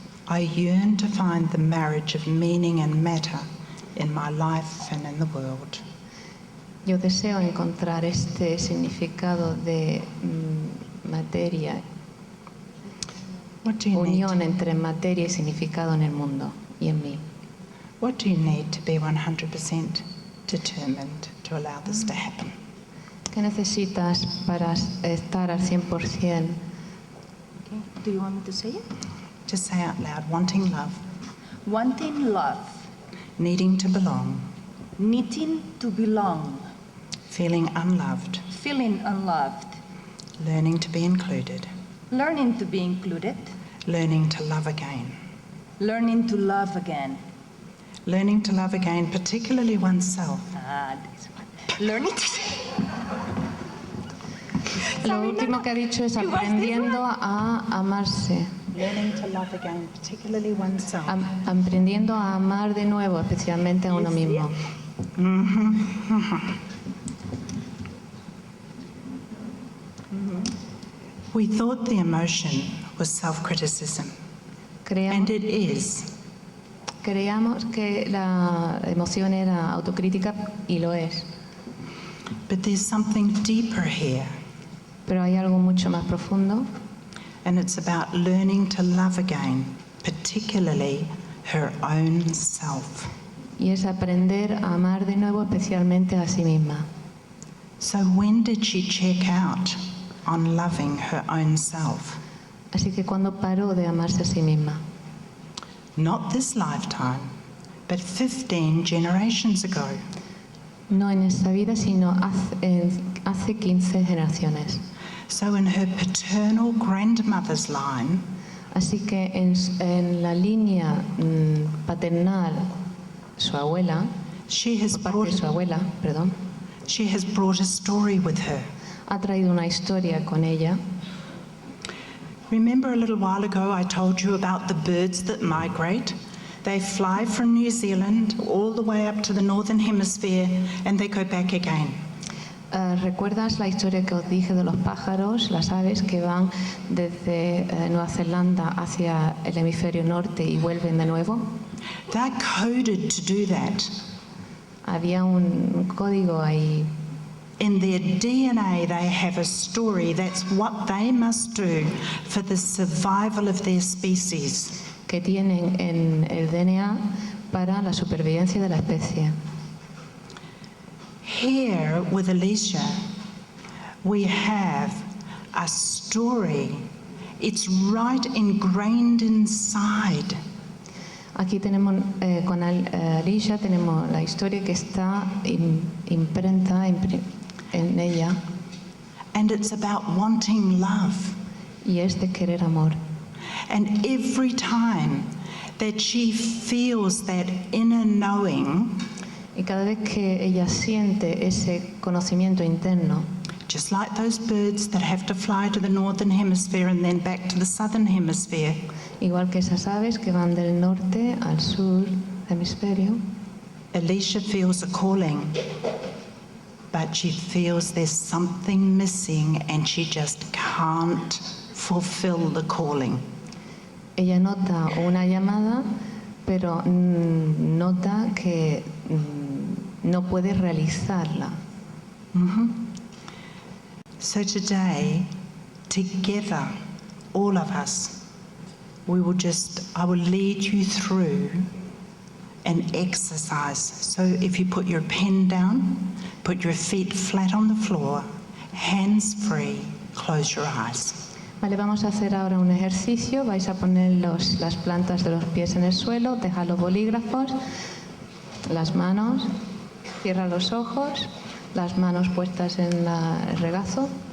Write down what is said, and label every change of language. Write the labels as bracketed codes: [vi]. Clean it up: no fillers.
[en] I yearn to find the marriage of meaning and matter in my life and in the world. [es] Yo deseo encontrar este significado de materia, unión entre materia y significado en el mundo y en mí. [en] What do you need to be 100% determined to allow this to happen? [es] ¿Qué necesitas para estar al 100%? [en] Okay. Do you want me to say it? Just say out loud, wanting love, Wanting love, needing to belong, needing to belong, feeling unloved, feeling unloved, learning to be included, learning to be included, learning to love again. learning to love again. Learning to love again, particularly oneself. This one. Learning to [es] Lo último que ha dicho es aprendiendo a amarse. [en] Learning to love again, particularly oneself. [es] Aprendiendo a amar de nuevo, especialmente a uno mismo. [en] We thought the emotion was self-criticism, and it is. [es] Creíamos que la emoción era autocrítica y lo es. [en] But there's something deeper here, [es] Pero hay algo mucho más profundo [en] and it's about learning to love again, particularly her own self. [es] y es aprender a amar de nuevo, especialmente a sí misma. [en] So when did she check out on loving her own self? [es] Así que cuando paró de amarse a sí misma, [en] Not this lifetime, but 15 generations ago. [es] no en esta vida, sino hace 15 generaciones. [en] So in her paternal grandmother's line, [es] Así que en la línea paternal, su abuela, [en] she has [es] por parte de su abuela, perdón, [en] she has brought a story with her. [es] ha traído una historia con ella. [en] Remember a little while ago I told you about the birds that migrate? They fly from New Zealand all the way up to the northern hemisphere and they go back again. [es] ¿Recuerdas la historia que os dije de los pájaros, las aves que van desde Nueva Zelanda hacia el hemisferio norte y vuelven de nuevo? [en] They're coded to do that. [es] Había un código ahí [en] In their DNA, they have a story. That's what they must do for the survival of their species. [es] Que tienen en el DNA para la supervivencia de la especie. [en] Here with Alicia, we have a story. It's right ingrained inside. [es] Aquí tenemos, con Alicia, tenemos la historia que está imprenta en ella, [en] And it's about wanting love. [es] y es de querer amor. [en] And every time that she feels that inner knowing, [es] Y cada vez que ella siente ese conocimiento interno, [en] just like those birds that have to fly to the northern hemisphere and then back to the southern hemisphere, [es] igual que esas aves que van del norte al sur hemisferio, [en] Alicia feels a calling, but she feels there's something missing and she just can't fulfill the calling. [es] ella nota una llamada, pero nota que no puede realizarla. [en] So today, together, all of us, I will lead you through an exercise. So if you put your pen down, put your feet flat on the floor, hands free, close your eyes. [es] Vale, vamos a hacer ahora un ejercicio. Vais a poner las plantas de los pies en el suelo, dejad los bolígrafos, las manos, cierra los ojos, las manos puestas en el regazo.